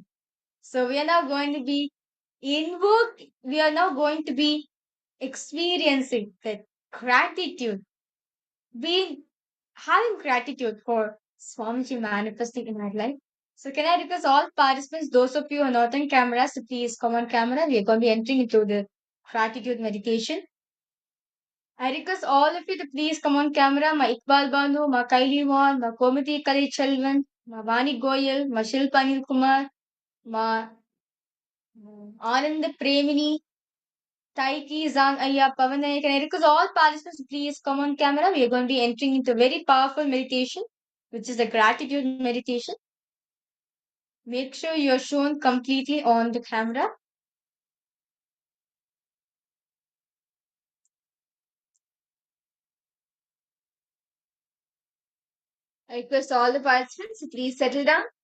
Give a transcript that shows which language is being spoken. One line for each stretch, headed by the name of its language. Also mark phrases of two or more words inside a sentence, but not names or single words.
English: So we are now going to be we are now going to be experiencing that gratitude, being having gratitude for Swamiji manifesting in our life. So can I request all participants, those of you who are not on camera, so please come on camera. We are going to be entering into the gratitude meditation. I request all of you to please come on camera. Ma Iqbal Banu, Ma Kaili Wan, Ma Komati Kali Chalvan, Ma Vani Goyal, Ma Shilpa Anil Kumar, Ma Anand Premini, Taiki Zang Aya Pavanaya. Can I request all participants to please come on camera? We are going to be entering into a very powerful meditation, which is the gratitude meditation. Make sure you are shown completely on the camera. I request all the participants to please settle down.